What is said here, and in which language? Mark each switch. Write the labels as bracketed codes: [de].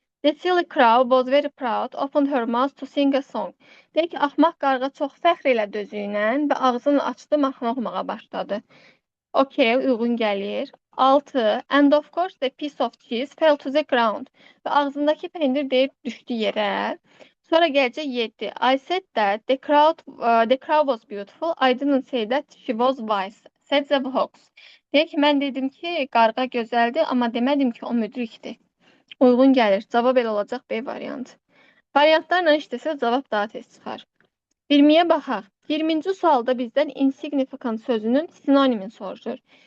[en] The silly crow was very proud, opened her mouth to sing a song. [az] Deyir ki, axmaq qarğa çox fəxr elədi özüylə və ağzını açdı, mahnı oxumağa başladı. [en] Okay, [az] uyğun gəlir. [en] 6. And of course the piece of cheese fell to the ground. [az] Və ağzındakı pendir deyib düşdü yerə. [en] Sonra gələcək 7. I said that the crowd was beautiful. I didn't say that she was wise. Said the fox. [az] Deyək ki, mən dedim ki, qarğa gözəldir, amma demədim ki, o müdrikdir. Uyğun gəlir. Cavab elə olacaq B variantı. Variantlarla işləsək cavab daha tez çıxar. 20-yə baxaq. 20-ci sualda bizdən insignificant sözünün sinonimini soruşur.